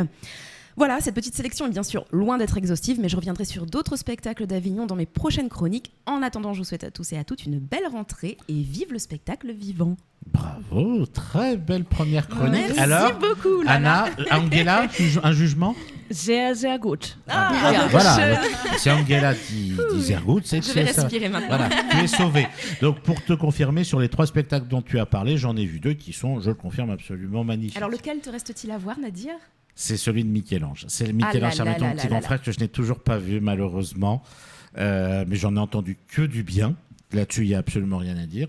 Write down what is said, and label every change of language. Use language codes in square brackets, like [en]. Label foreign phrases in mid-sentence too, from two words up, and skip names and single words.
[fr] Voilà, cette petite sélection est bien sûr loin d'être exhaustive, mais je reviendrai sur d'autres spectacles d'Avignon dans mes prochaines chroniques. En attendant, je vous souhaite à tous et à toutes une belle rentrée et vive le spectacle vivant. Bravo, très belle première chronique. Merci Alors, beaucoup, Anna, Angela, un jugement? [de] Sehr, sehr gut. [fr] Voilà, si Angela dit [de] sehr gut, [fr] c'est que Je vais c'est ça. respirer maintenant. Voilà, tu es sauvé. Donc pour te confirmer, sur les 3 spectacles dont tu as parlé, j'en ai vu 2 qui sont, je le confirme, absolument magnifiques. Alors lequel te reste-t-il à voir, Nadir ? C'est celui de Michel-Ange. C'est le Michel-Ange Sarmiento, mon petit grand frère, que je n'ai toujours pas vu, malheureusement. Mais j'en ai entendu que du bien. Là-dessus, il n'y a absolument rien à dire.